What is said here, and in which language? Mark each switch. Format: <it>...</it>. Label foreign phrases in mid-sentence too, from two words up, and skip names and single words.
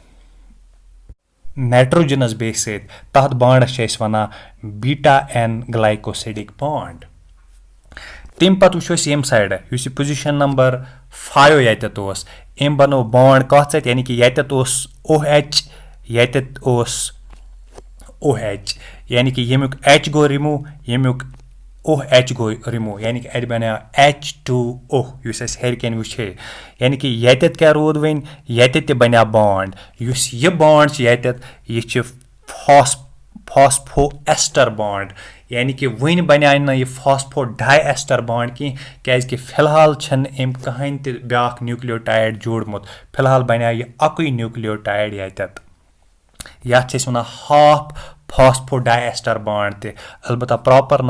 <en>nitrogenous base</en> <ks>سۭتۍ تَتھ بانڈس چھِ أسۍ وَنان</ks> <en>beta N glycosidic bond</en> <ks>تمہِ پَتہٕ وٕچھو أسۍ ییٚمہِ سایڈٕ یُس یہِ</ks> <en>position number 5</en> <ks>ییٚتٮ۪تھ اوس أمۍ بَنوو بانڈ کَتھ سۭتۍ یعنی کہِ ییٚتٮ۪تھ اوس OH ییٚتٮ۪تھ اوس OH یعنی کہِ ییٚمیُک H گوٚو رِموٗ ییٚمیُک OH گوٚو رِموٗ یعنی کہِ اَتہِ بَنیو H2O یُس اَسہِ ہیٚرِ کَنۍ وٕچھے یعنی کہِ ییٚتٮ۪تھ کیٛاہ روٗد وۄنۍ ییٚتٮ۪تھ تہِ بَنیو بانڈ یُس یہِ بانڈ چھِ ییٚتٮ۪تھ یہِ چھِ</ks> <en>phospho ester bond</en> <ks>یعنی کہِ وٕنہِ بَنیٛاے نہٕ یہِ</ks> <en>phospho di ester bond</en> <ks>کینٛہہ کیٛازِکہِ فِلحال چھَنہٕ أمۍ کٕہٕنۍ تہِ بیٛاکھ نیوٗکلیوٹایڈ جوڑمُت فِلحال بَنیٛاو یہِ اَکُے نیوٗکلیوٹایڈ ییٚتٮ۪تھ یَتھ چھِ أسۍ وَنان</ks> <en>half phospho di ester bond</en> <ks>تہِ البتہ پراپر</ks>